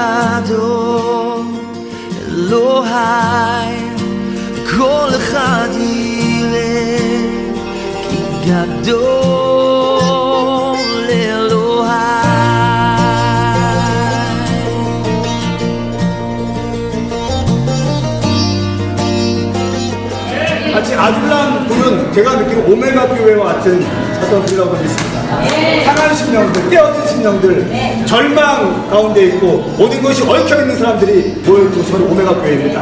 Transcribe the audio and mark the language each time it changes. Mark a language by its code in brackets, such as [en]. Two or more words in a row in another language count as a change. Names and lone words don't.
[he] גדול אלוהי כל אחד יראה כי גדול אלוהי. [ko] 마치 아둘람 불은 제가 느끼는 오메가 교회와 같은 어떤 불이라고 있습니다. 상한 심령들, 깨어진 심령들, 절망 가운데 있고 모든 것이 얽혀있는 사람들이 모여있고 저는 오메가 교회입니다.